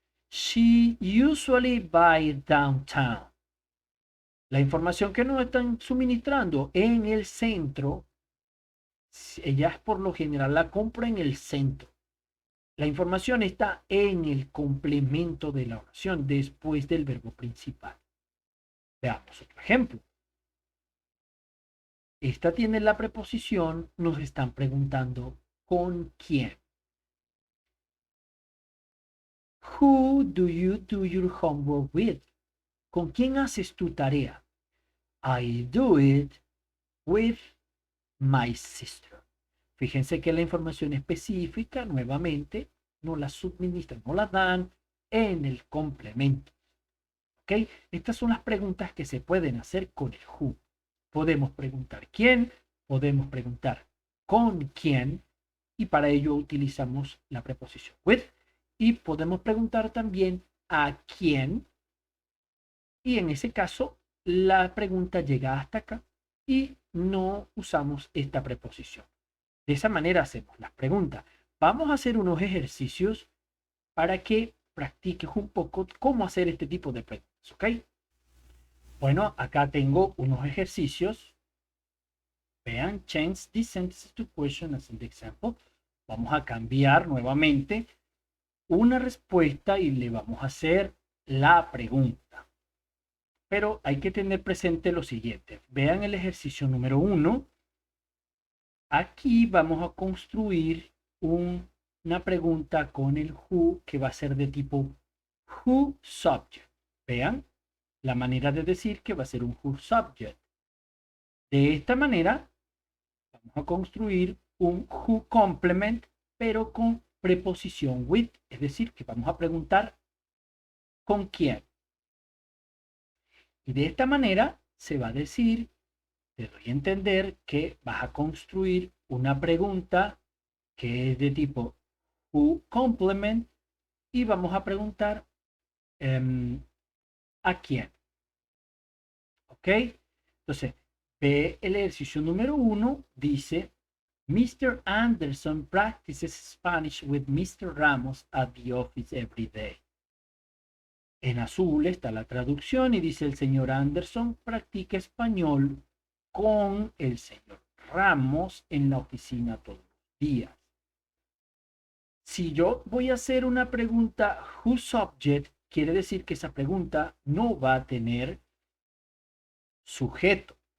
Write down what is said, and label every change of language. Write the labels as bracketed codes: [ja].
[en] She usually buy downtown. [es] La información que nos están suministrando en el centro, ella por lo general la compra en el centro. La información está en el complemento de la oración después del verbo principal. Veamos otro ejemplo. Esta tiene la preposición, nos están preguntando ¿con quién? [en] Who do you do your homework with? [es] ¿Con quién haces tu tarea? [en] I do it with my sister. [es] Fíjense que la información específica, nuevamente, nos la suministran, nos la dan en el complemento. ¿Ok? Estas son las preguntas que se pueden hacer con el who. Podemos preguntar quién, podemos preguntar con quién, y para ello utilizamos la preposición with, y podemos preguntar también a quién, y en ese caso la pregunta llega hasta acá y no usamos esta preposición. De esa manera hacemos las preguntas. Vamos a hacer unos ejercicios para que practiques un poco cómo hacer este tipo de preguntas, ¿ok? Bueno, acá tengo unos ejercicios. Vean, [en] change these sentences to question as in the example. [es] Vamos a cambiar nuevamente una respuesta y le vamos a hacer la pregunta. Pero hay que tener presente lo siguiente. Vean el ejercicio número 1. Aquí vamos a construir una pregunta con el who que va a ser de tipo who subject. Vean la manera de decir que va a ser un who subject. De esta manera vamos a construir un who complement, pero con preposición with, es decir, que vamos a preguntar con quién. Y de esta manera se va a decir, te doy a entender que vas a construir una pregunta que es de tipo who complement y vamos a preguntar a quién. ¿Ok? Entonces, ve el ejercicio número 1, dice, Mr. [en] Anderson practices Spanish with Mr. Ramos at the office every day. [es] En azul está la traducción y dice el señor Anderson practica español con el señor Ramos en la oficina todos los días. Si yo voy a hacer una pregunta who subject, quiere decir que esa pregunta no va a tener sujeto.